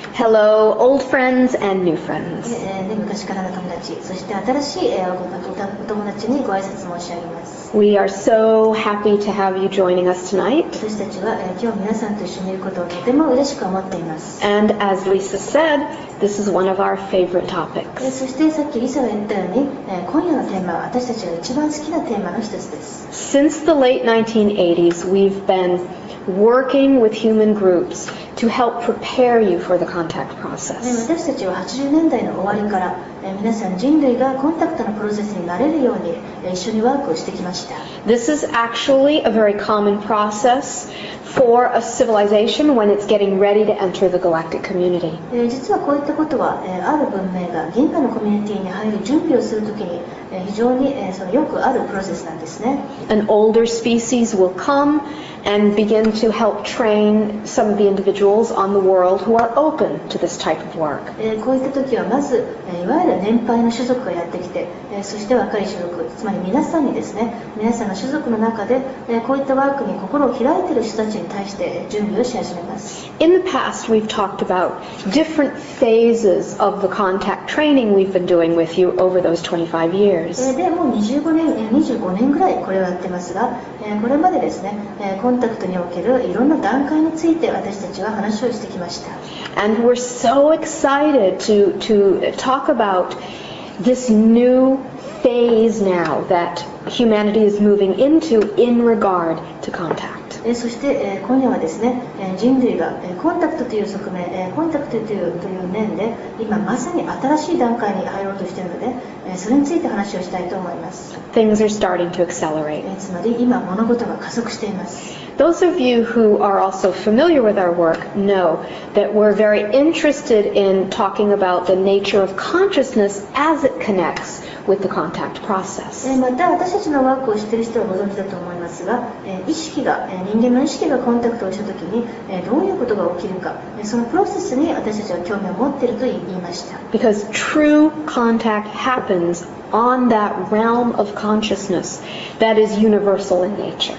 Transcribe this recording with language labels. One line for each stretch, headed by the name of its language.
English: Hello, old friends and new friends.
Japanese: 昔からの友達、そして新しいお友達にご挨拶申し上げます。
English: We are so happy to have you joining us tonight.
Japanese: 私たちは今日皆さんと一緒にいることをとても嬉しく思っています。
English: And as Lisa said, this is one of our favorite topics.
Japanese: そしてさっきリサが言ったように、今夜のテーマは私たちが一番好きなテーマの一つです。
English: Since the late 1980s, we've been working with human groups to help prepare you for the contact process.
Japanese: 私たちは80年代の終わりから皆さん人類がコンタクトのプロセスに慣れるように一緒にワークをしてきました。
English: This is actually a very common process for a civilization when it's getting ready to enter the galactic community.
Japanese: 実はこういったことはある文明が銀河のコミュニティに入る準備をするときに非常によくあるプロセスなんですね。
English: An older species will come and begin to help train some of the individuals on the world who are open to this type of work.
Japanese: こういった時はまずいわゆる年配の種族がやってきてそして若い種族、つまり皆さんにですね、皆さんの種族の中でこういったワークに心を開いている人たちに対して準備をし始めます。
English: In the past, we've talked about different phases of the contact training we've been doing with you over those 25 years.
Japanese: でもう25年ぐらいこれをやってますが、これまでですね、コンタクトにおけるいろんな段階について私たちは話をしてきました。
English: And we're so excited to talk about this new phase now that humanity is moving into in regard to contact.
Japanese: そして今夜はですね、人類がコンタクトという側面、コンタクトという面で今まさに新しい段階に入ろうとしているので、それについて話をしたいと思います。
English: Things are starting to accelerate.
Japanese: つまり今物事が加速しています。
English: Those of you who are also familiar with our work know that we're very interested in talking about the nature of consciousness as it connects with the contact process.
Japanese: また私たちのワークを知っている人はご存知だと思いますが、人間の意識がコンタクトをしたときにどういうことが起きるか、そのプロセスに私たちは興味を持っていると言いました。
English: Because true contact happens on that realm of consciousness that is universal in nature.